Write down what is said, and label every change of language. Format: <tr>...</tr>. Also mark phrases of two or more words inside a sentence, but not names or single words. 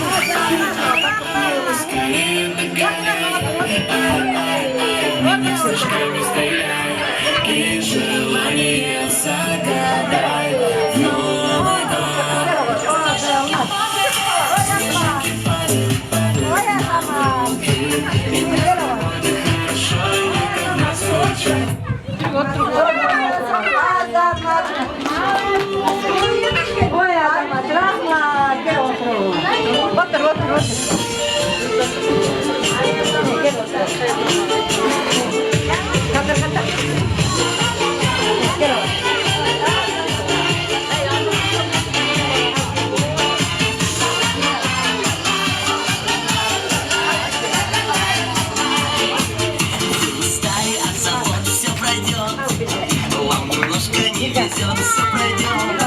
<ru>Скорее догоняй, меня снежками стреляй, и желание загадай в Новый год. Снежинки падают, падают, и мне будет хорошо, как на случай.</ru> <kk>Ой, Азамат, рахмат, кел отыр. Отыр, отыр, отыр. Кел отыр. Катыр, катыр. Кел отыр.</kk> <ru>Устали от забот, все пройдет. Вам немножко не везет, все пройдет.</ru>